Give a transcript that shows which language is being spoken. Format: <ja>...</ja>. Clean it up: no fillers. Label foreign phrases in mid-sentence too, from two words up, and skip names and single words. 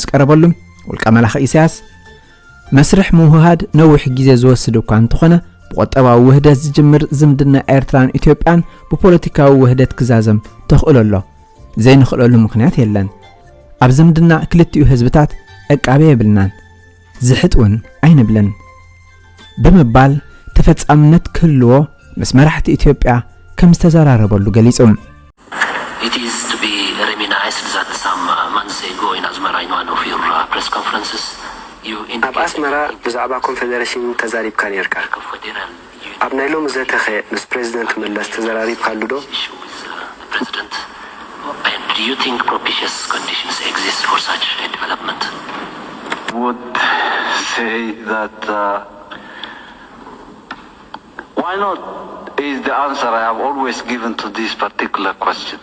<ti>ቀረበሉ ውልቀ መላኽ ኢሳያስ መስርሕ ምውህሃድ ነዊሕ ግዜ ዝወስድ እኳ እንተኾነ ብቆጠባዊ ውህደት ዝጅምር ዝምድና ኤርትራን ኢትዮጵያን ብፖለቲካዊ ውህደት ክዛዘም ተኽእለሎ ዘይንኽእለሉ ምክንያት የለን ኣብ ዝምድና ክልቲኡ ህዝብታት ዕቃቤ የብልናን ዝሕጥውን ኣይንብለን ብምባል ተፈጻምነት ክህልዎ ምስ መራሕቲ ኢትዮጵያ ከም ዝተዘራረበሉ ገሊጹም</ti> <en>It is to be reminisced that some months ago in Asmara in one of your press conferences</en> <ti>ኣብ ኣስመራ ብዛዕባ ኮንፌደሬሽን ተዛሪብካ ነርካ ኣብ ናይ ሎም ዘተኸ ምስ ፕሬዚደንት መለስ ተዘራሪብካሉ ዶ</ti> <en>And do you think propitious conditions exist for such a development? Would say that why not is the answer I have always given to this particular question.</en>